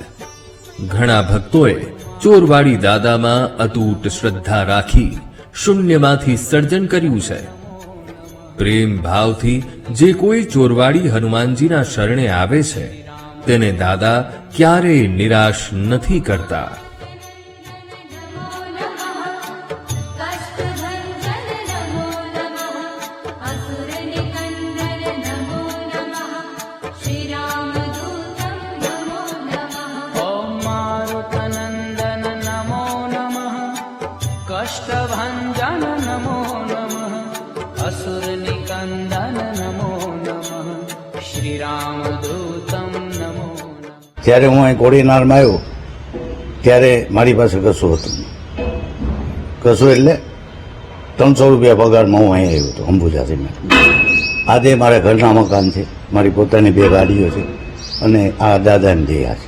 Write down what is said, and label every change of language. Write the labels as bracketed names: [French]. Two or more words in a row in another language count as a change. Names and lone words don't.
[Gujarati] ઘણા ભક્તોએ ચોરવાડી દાદામાં અતૂટ શ્રદ્ધા રાખી શૂન્યમાંથી સર્જન કર્યું છે. પ્રેમ ભાવથી જે કોઈ ચોરવાડી હનુમાનજીના શરણે આવે છે તેને દાદા ક્યારેય નિરાશ નથી કરતા. [Sanskrit] ॐ मारुतनन्दन नमो नमः कष्टभञ्जन नमो नमः असुरनिकन्दन नमो नमः श्रीरामदूतं नमो नमः. [Gujarati] જ્યારે હું અહીં કોડીનારમાં આવ્યો ત્યારે મારી પાસે કશું હતું નહીં. કશું એટલે 300 રૂપિયા પગારમાં હું અહીં આવ્યો હતો અંબુજાથી. આજે મારા ઘરના મકાન છે, મારી પોતાની 2 ગાડીઓ છે, અને આ દાદાની દયા છે.